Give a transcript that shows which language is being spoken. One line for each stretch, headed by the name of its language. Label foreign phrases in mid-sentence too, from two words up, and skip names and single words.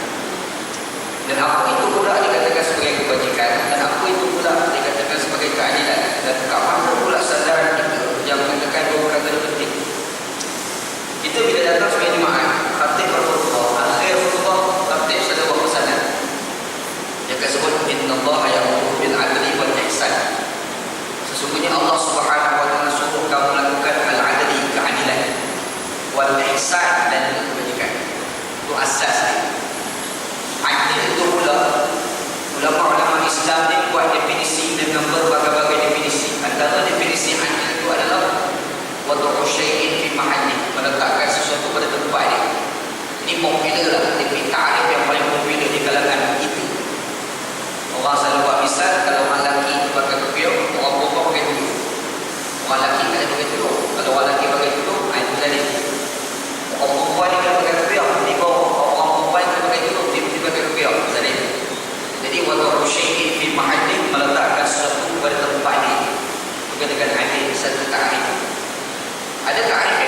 Malay: Dan apa itu pula dikatakan sebagai kebajikan, dan apa itu pula dikatakan sebagai keadilan, dan kat mana pula sandaran kita yang mengatakan dua perkara penting. Kita bila datang sebagai jemaah, khatib berkhutbah, akhir khutbah khatib sudah buat pesanan. Yang disebut
Arabic: innallaha ya'muru bil 'adli wal ihsan.
Malay: Sesungguhnya Allah
Arabic: Subhanahu wa taala
Malay: suruh kamu melakukan al-'adli, keadilan,
Arabic: wal ihsan,
Malay: dan kebajikan. Itu asasnya. Adil itu pula ulama-ulama Islam ni buat definisi dengan berbagai-bagai definisi. Antara definisi adil itu adalah
Arabic: wad'u syai'in fi mahalli,
Malay: meletakkan sesuatu pada tempat dia. Ini popular lah, tapi ta'rif yang paling popular di kalangan itu. Orang selalu buat misal, kalau orang lelaki itu pakai kepiok, orang perempuan pakai tudung. Orang lelaki tak pakai tudung, kalau orang lelaki pakai tudung, itu tadi. Orang perempuan ni kalau pakai kepiok, ni kau orang perempuan yang pakai tudung, dia pakai kepiok. Jadi
Arabic: wad'u syai'in fi mahalli,
Malay: meletakkan sesuatu pada tempat dia. Bukan dengan adil satu ta'rif. Adakah